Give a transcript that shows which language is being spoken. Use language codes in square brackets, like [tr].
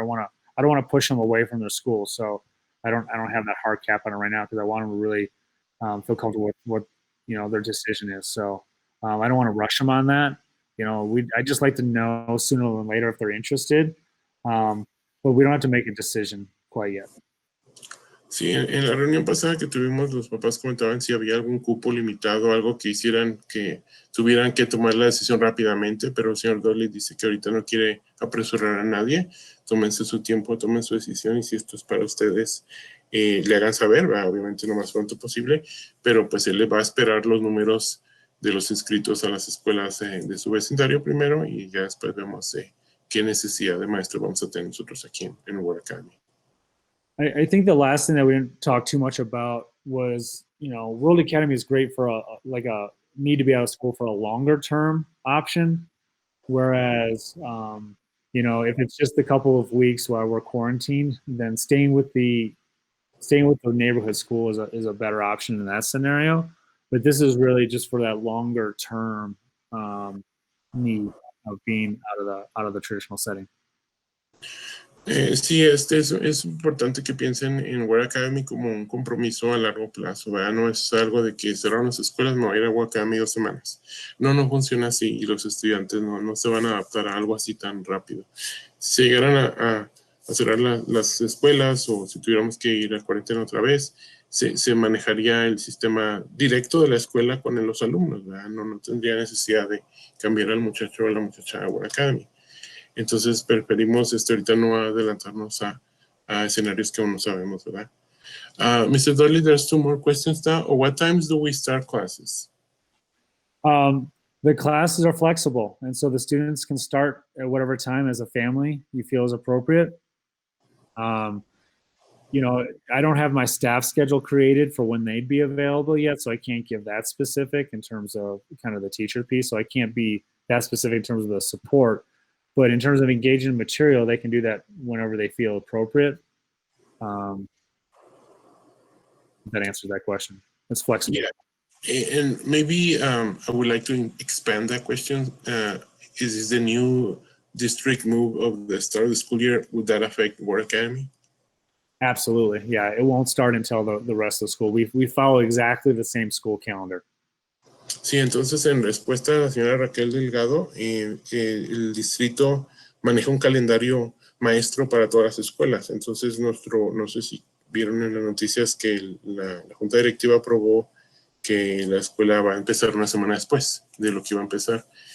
[en] I don't want to push them away from their school. So I don't have that hard cap on it right now because I want them to really feel comfortable with what their decision is. So I don't want to rush them on that. I just like to know sooner than later if they're interested. But we don't have to make a decision quite yet. [es] Sí, en la reunión pasada que tuvimos, los papás comentaban si había algún cupo limitado, algo que hicieran que tuvieran que tomar la decisión rápidamente, pero el señor Dolly dice que ahorita no quiere apresurar a nadie. Tómense su tiempo, tomen su decisión y si esto es para ustedes, le hagan saber, obviamente lo más pronto posible, pero pues él le va a esperar los números de los inscritos a las escuelas de su vecindario primero y ya después vemos qué necesidad de maestro vamos a tener nosotros aquí en World Academy. [en] I think the last thing that we didn't talk too much about was, World Academy is great for a need to be out of school for a longer term option. Whereas, if it's just a couple of weeks while we're quarantined, then staying with the neighborhood school is a better option in that scenario. But this is really just for that longer term need of being out of the traditional setting. [es] Sí, es importante que piensen en World Academy como un compromiso a largo plazo, ¿verdad? No es algo de que cerraron las escuelas, me voy a ir a World Academy 2 semanas. No funciona así y los estudiantes no se van a adaptar a algo así tan rápido. Si llegaran a cerrar las escuelas o si tuviéramos que ir a cuarentena otra vez, se manejaría el sistema directo de la escuela con los alumnos, ¿verdad? No tendría necesidad de cambiar al muchacho o a la muchacha a World Academy. Entonces preferimos ahorita no adelantarnos a escenarios que aún no sabemos, ¿verdad? [en] Mr. Dolly, there's 2 more questions now. What times do we start classes? The classes are flexible, and so the students can start at whatever time as a family you feel is appropriate. I don't have my staff schedule created for when they'd be available yet, so I can't give that specific in terms of kind of the teacher piece. So I can't be that specific in terms of the support. But in terms of engaging in material, they can do that whenever they feel appropriate. That answers that question. It's flexible. Yeah. And maybe I would like to expand that question. Is this the new district move of the start of the school year? Would that affect World Academy? Absolutely. Yeah, it won't start until the rest of the school. We follow exactly the same school calendar. [es] Sí, entonces en respuesta a la señora Raquel Delgado, el distrito maneja un calendario maestro para todas las escuelas. Entonces no sé si vieron en las noticias que la Junta Directiva aprobó que la escuela va a empezar una semana después de lo que iba a empezar.